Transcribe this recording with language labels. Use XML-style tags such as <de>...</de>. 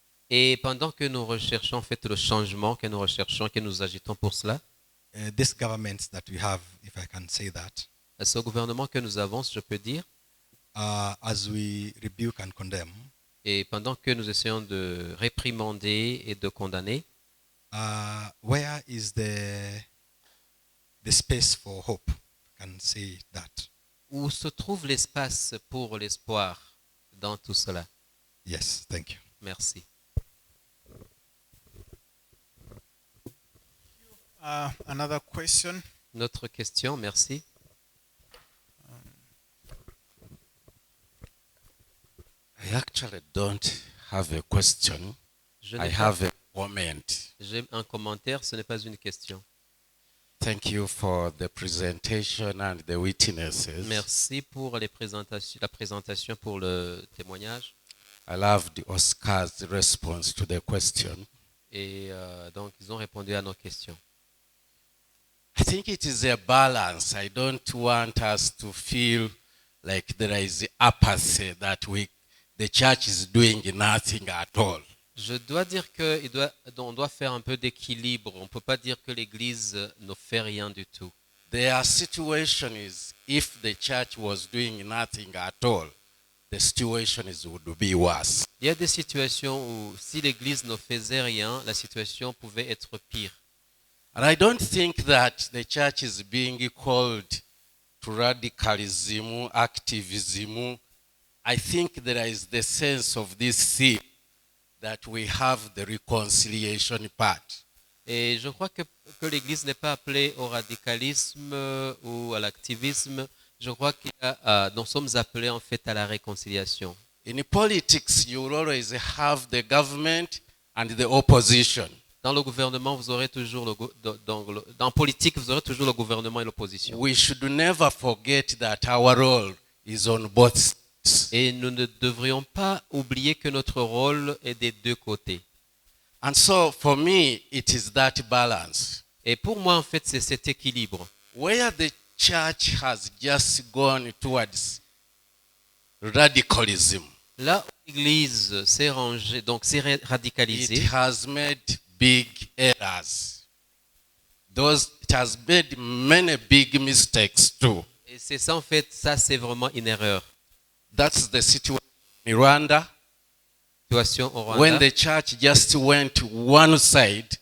<fr>Et pendant que nous recherchons en fait le changement, que nous recherchons, que nous agitons pour cela,</fr> <en>this government that we have, if I can say that,</en> <fr>ce gouvernement que nous avons, je peux dire,</fr> <en>as we rebuke and condemn,</en> <fr>et pendant que nous essayons de réprimander et de condamner,</fr> <en>where is the space for hope? I can say that.</en> <fr>où se trouve l'espace pour l'espoir dans tout cela?</fr> <en>Yes, thank you.</en> <fr>Merci.</fr> <en>Another question.</en> <fr>Notre question, merci.</fr> <en>I actually don't have a question.</en> <fr>Je</fr> <en>I</en> <fr>n'ai pas-</fr> <en>have a comment.</en> <fr>J'ai un commentaire, ce n'est pas une question.</fr> <en>Thank you for the presentation and the witnesses.</en> <fr>Merci pour la présentation pour le témoignage.</fr> <en>I love the Oscar's response to the question.</en> <fr>Et donc, ils ont répondu à nos questions.</fr> <en>I think it is a balance. I don't want us to feel like there is apathy that the church is doing nothing at all.</en> <fr>Je dois dire qu'on doit faire un peu d'équilibre. On ne peut pas dire que l'Église ne fait rien du tout.</fr> <en>Their situation is, if the church was doing nothing at all, the situation would be worse.</en> <fr>Il y a des situations où si l'Église ne faisait rien, la situation pouvait être pire.</fr> <en>And I don't think that the church is being called to radicalism, activism. I think there is the sense of this theme that we have the reconciliation part.</en> <fr>Et je crois que l'Église n'est pas appelée au radicalisme ou à l'activisme. Je crois que nous sommes appelés en fait à la réconciliation.</fr> <en>In politics, you will always have the government and the opposition.</en> <fr>Dans le gouvernement, vous aurez toujours dans politique, vous aurez toujours le gouvernement et l'opposition.</fr> <en>We should never forget that our role is on both sides.</en> <fr>Et nous ne devrions pas oublier que notre rôle est des deux côtés.</fr> <en>And so, for me, it is that balance.</en> <fr>Et pour moi, en fait, c'est cet équilibre.</fr> <en>Where the church has just gone towards radicalism,</en> <fr>Là où l'Église s'est rangée, donc s'est</fr> <en>it</en> <fr>radicalisée,</fr> <en>has made big errors. It has made many big mistakes too.</en> <fr>et c'est ça en fait, ça c'est vraiment une erreur.</fr> <en>That's the situation in Rwanda,</en> <fr>Situation au Rwanda,</fr> <en>when the church just went to one side</en>